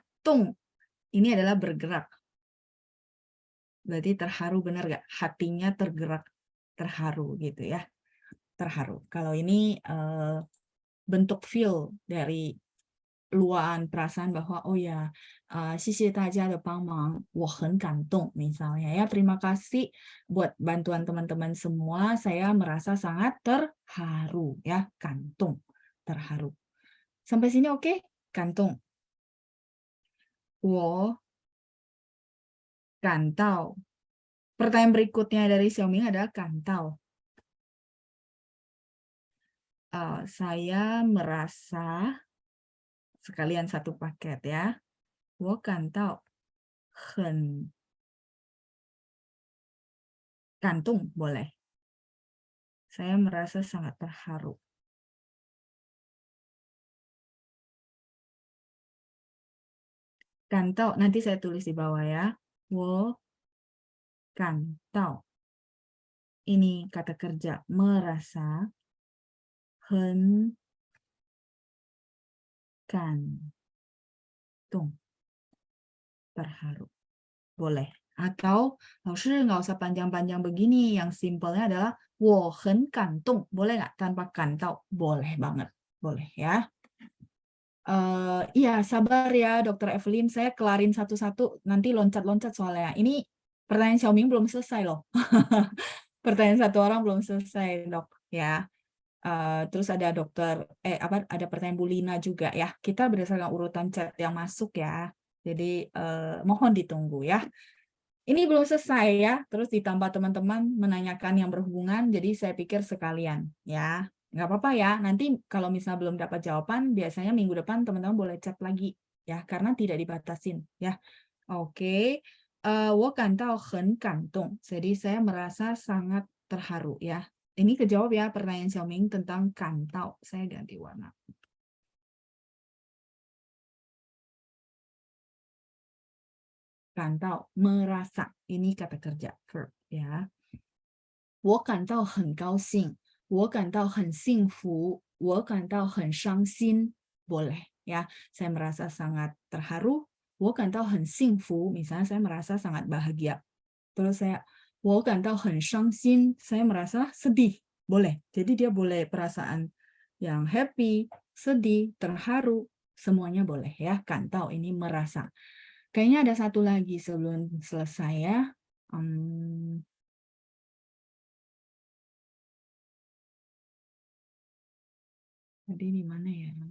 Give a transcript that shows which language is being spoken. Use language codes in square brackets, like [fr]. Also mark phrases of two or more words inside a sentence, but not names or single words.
[id] Tung, ini adalah bergerak. Berarti terharu benar nggak? Hatinya tergerak, terharu gitu ya. Terharu. Kalau ini bentuk feel dari luahan perasaan bahwa oh ya, [zh] 谢谢大家的帮忙，我很感动 [id] misalnya ya. Terima kasih buat bantuan teman-teman semua, saya merasa sangat terharu ya, kantung, terharu. Sampai sini oke? Kantung. [zh] 我感到. [id] Pertanyaan berikutnya dari Xiaoming adalah kantau. Saya merasa sekalian satu paket ya. [zh] 我感到很 kantung boleh. [id] Saya merasa sangat terharu. Kantau, nanti saya tulis di bawah ya. [zh] 我感到. [id] Ini kata kerja merasa. [zh] 很感动. [id] Terharu. Boleh. Atau, 老师 nggak usah panjang-panjang begini. Yang simpelnya adalah [zh] 我很感动. [id] Boleh nggak? Tanpa kantau. Boleh banget. Boleh ya. Iya, sabar ya, Dokter Evelyn. Saya kelarin satu-satu. Nanti loncat-loncat soalnya. Ini pertanyaan Xiaoming belum selesai loh. Pertanyaan satu orang belum selesai, Dok. Ya. Terus ada ada pertanyaan Bu Lina juga ya. Kita berdasarkan urutan chat yang masuk ya. Jadi mohon ditunggu ya. Ini belum selesai ya. Terus ditambah teman-teman menanyakan yang berhubungan. Jadi saya pikir sekalian ya. Nggak apa-apa ya, nanti kalau misalnya belum dapat jawaban, biasanya minggu depan teman-teman boleh chat lagi, ya, karena tidak dibatasin, ya. Oke, [zh] 我感到很感动, [id] jadi saya merasa sangat terharu, ya. Ini kejawab ya pertanyaan Xiaoming tentang kantau, saya ganti warna. Kantau, merasa, ini kata kerja, verb, ya. [zh] 我感到很高兴, 我感到很幸福, 我感到很伤心, [id] boleh ya. Saya merasa sangat terharu, [zh] 我感到很幸福, [id] misalnya saya merasa sangat bahagia. Terus saya [zh] 我感到很伤心, [id] saya merasa sedih, boleh. Jadi dia boleh perasaan yang happy, sedih, terharu, semuanya boleh ya. Kantau ini merasa. Kayaknya ada satu lagi sebelum selesai ya. Tadi di mana ya?